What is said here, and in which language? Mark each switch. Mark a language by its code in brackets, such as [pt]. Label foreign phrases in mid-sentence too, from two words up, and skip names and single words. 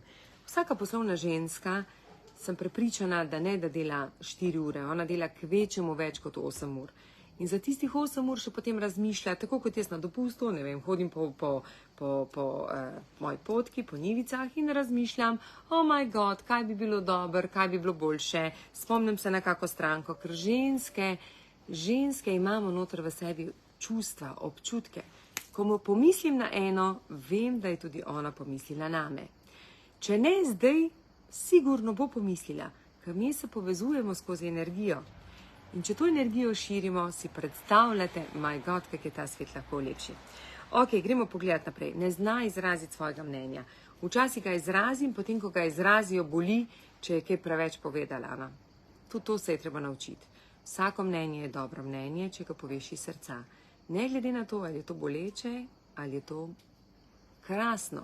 [sl] Vsaka poslovna ženska, sem prepričana, da ne da dela 4 ure, ona dela kvečemu več kot 8 ur. In za tistih 8 ur še potem razmišlja, tako kot jaz na dopustu, ne vem, hodim po moji potki, po njivicah in razmišljam, [en] oh my god, [sl] kaj bi bilo dobro, kaj bi bilo boljše, spomnim se na kako stranko, ker ženske imamo noter v sebi čustva, občutke. Ko pomislim na eno, vem, da je tudi ona pomislila name. Če ne zdaj, sigurno bo pomislila, ker mi se povezujemo skozi energijo. In če to energijo širimo, si predstavljate, [en] my god, [sl] kak je ta svet lahko lepši. Ok, gremo pogledati naprej. Ne zna izraziti svojega mnenja. Včasih ga izrazim, potem ko ga izrazijo, boli, če je kaj preveč povedala. Tudi to se je treba naučiti. Vsako mnenje je dobro mnenje, če ga poveš iz srca. Ne glede na to, ali je to boleče, ali je to krasno.